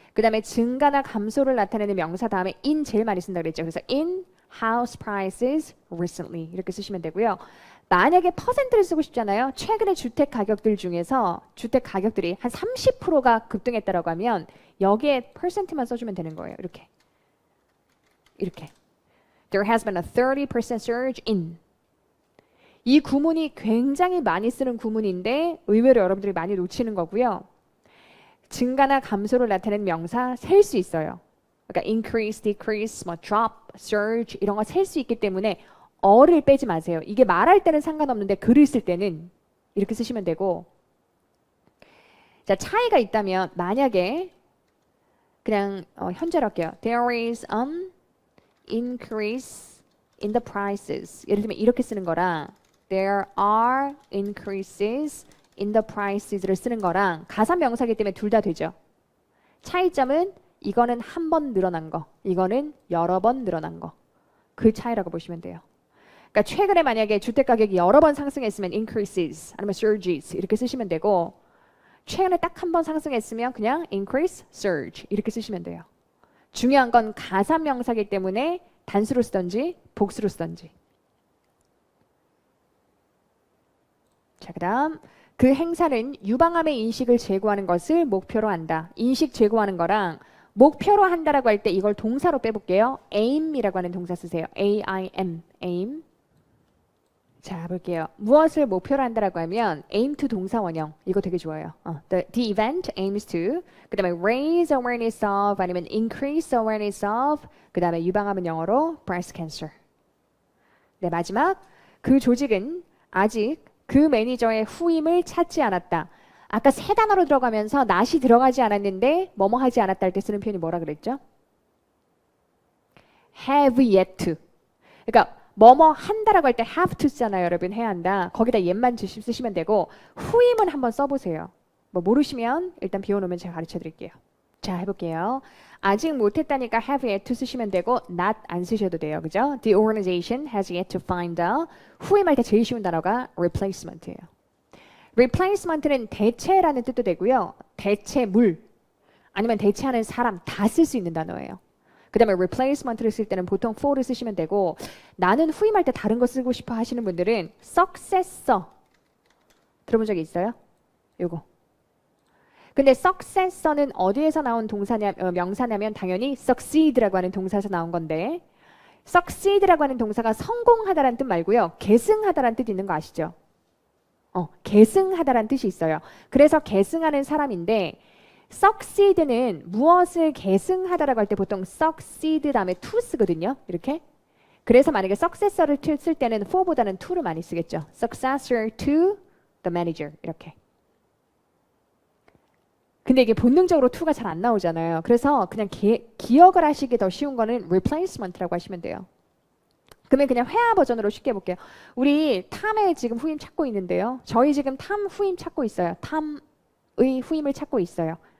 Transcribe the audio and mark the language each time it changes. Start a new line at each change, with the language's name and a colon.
Korean: 그 다음에 증가나 감소를 나타내는 명사 다음에 in 제일 많이 쓴다 그랬죠. 그래서
English: in house prices recently
Korean: 이렇게 쓰시면 되고요. 만약에 퍼센트를 쓰고 싶잖아요. 최근에 주택 가격들 중에서 주택 가격들이 한 30%가 급등했다라고 하면 여기에 퍼센트만 써주면 되는 거예요. 이렇게. 이렇게.
English: There has been a 30% surge in.
Korean: 이 구문이 굉장히 많이 쓰는 구문인데 의외로 여러분들이 많이 놓치는 거고요. 증가나 감소를 나타내는 명사 셀 수 있어요. 그러니까 increase, decrease, 뭐 drop, surge 이런 거 셀 수 있기 때문에 어를 빼지 마세요. 이게 말할 때는 상관없는데 글을 쓸 때는 이렇게 쓰시면 되고 자 차이가 있다면 만약에 그냥 현재로 할게요.
English: There is an increase in the prices.
Korean: 예를 들면 이렇게 쓰는 거랑
English: There are increases in the prices
Korean: 를 쓰는 거랑 가사명사이기 때문에 둘 다 되죠. 차이점은 이거는 한 번 늘어난 거, 이거는 여러 번 늘어난 거. 그 차이라고 보시면 돼요. 그러니까 최근에 만약에 주택 가격이 여러 번 상승했으면 increases 아니면 surges 이렇게 쓰시면 되고 최근에 딱 한 번 상승했으면 그냥 increase, surge 이렇게 쓰시면 돼요. 중요한 건 가사명사이기 때문에 단수로 쓰던지 복수로 쓰던지. 자, 그다음 그 행사는 유방암의 인식을 제고하는 것을 목표로 한다. 인식 제고하는 거랑 목표로 한다라고 할 때 이걸 동사로 빼볼게요. aim이라고 하는 동사 쓰세요. aim, aim. 자, 볼게요. 무엇을 목표로 한다라고 하면 aim to 동사 원형. 이거 되게 좋아요.
English: The event aims to.
Korean: 그 다음에
English: raise awareness of
Korean: 아니면
English: increase awareness of.
Korean: 그 다음에 유방암은 영어로 breast cancer. 네, 마지막. 그 조직은 아직 그 매니저의 후임을 찾지 않았다. 아까 세 단어로 들어가면서 not이 들어가지 않았는데 뭐뭐 하지 않았다 할 때 쓰는 표현이 뭐라 그랬죠?
English: have yet to.
Korean: 그러니까 뭐뭐 한다라고 할 때 have to 쓰잖아요. 여러분 해야 한다. 거기다 yet만 쓰시면 되고 후임은 한번 써보세요. 뭐 모르시면 일단 비워놓으면 제가 가르쳐 드릴게요. 자, 해볼게요. 아직 못했다니까 have yet to 쓰시면 되고 not 안 쓰셔도 돼요. 그죠?
English: The organization has yet to find a.
Korean: 후임할 때 제일 쉬운 단어가 replacement예요. replacement는 대체라는 뜻도 되고요. 대체물 아니면 대체하는 사람 다 쓸 수 있는 단어예요. 그 다음에 replacement를 쓸 때는 보통 for를 쓰시면 되고 나는 후임할 때 다른 거 쓰고 싶어 하시는 분들은 successor 들어본 적이 있어요? 요거. 근데 successor는 어디에서 나온 명사냐면 당연히 succeed라고 하는 동사에서 나온 건데 succeed라고 하는 동사가 성공하다라는 뜻 말고요. 계승하다라는 뜻이 있는 거 아시죠? 계승하다라는 뜻이 있어요. 그래서 계승하는 사람인데 succeed는 무엇을 계승하다라고 할 때 보통 succeed 다음에 to 쓰거든요. 이렇게. 그래서 만약에 successor를 쓸 때는 for보다는 to를 많이 쓰겠죠.
English: successor to the manager
Korean: 이렇게. 근데 이게 본능적으로 to가 잘 안 나오잖아요. 그래서 그냥 기억을 하시기 더 쉬운 거는 replacement라고 하시면 돼요. 그러면 그냥 회화 버전으로 쉽게 해볼게요. 우리 탐의 지금 후임 찾고 있는데요. 저희 지금 탐 후임 찾고 있어요. 탐의 후임을 찾고 있어요.